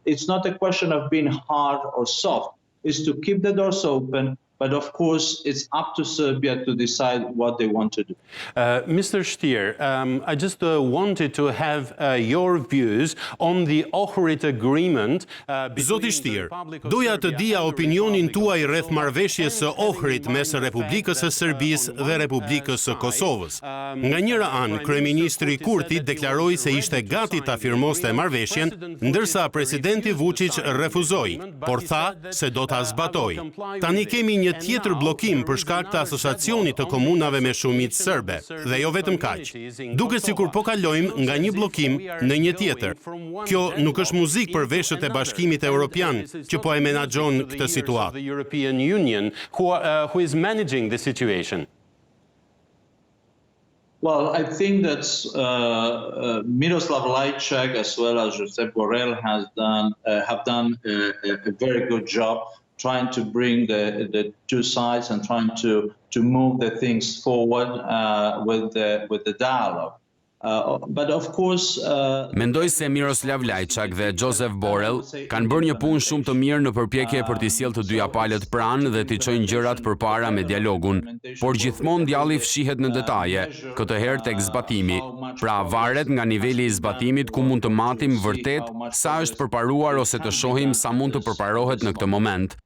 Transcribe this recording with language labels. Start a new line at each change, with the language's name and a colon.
English: It's not a question of being hard or soft. It's to keep the doors open. But of course, it's up to Serbia to decide what they want to do. Mr. Stier, I just wanted to have your views on the Ohrid agreement.
Albanian: Zoti Stier, doja të dija opinionin tuaj rreth marrëveshjes së Ohrid mes Republikës së Serbisë dhe Republikës së Kosovës. Nga njëra anë, kryeministri Kurti deklaroi se ishte gati ta firmoste marrëveshjen, ndërsa presidenti Vučić refuzoi, por tha se do ta zbatoj. Tani kemi një tjetër bllokim për shkak të asociacionit të komunave me shumicë serbe, dhe jo vetëm kaq. Duket sikur po kalojmë nga një bllokim në një tjetër. Kjo nuk është muzikë për veshët e Bashkimit Evropian që po e menaxhon këtë situatë.
English: The European Union who is managing the situation. Well, I think that Miroslav Lajčák as well as Josep Borrell have done a very good job trying to bring the two sides and trying to move the things forward with the dialogue. But of course,
Albanian: mendoj se Miroslav Lajčák dhe Josep Borrell kanë bërë një punë shumë të mirë në përpjekje për t'i sjellë të dyja palët pranë dhe t'i çojnë gjërat përpara me dialogun, por gjithmonë djalli fshihet në detaje, këtë herë tek zbatimi. Pra varet nga niveli i zbatimit ku mund të matim vërtet sa është përparuar ose të shohim sa mund të përparohet në këtë moment.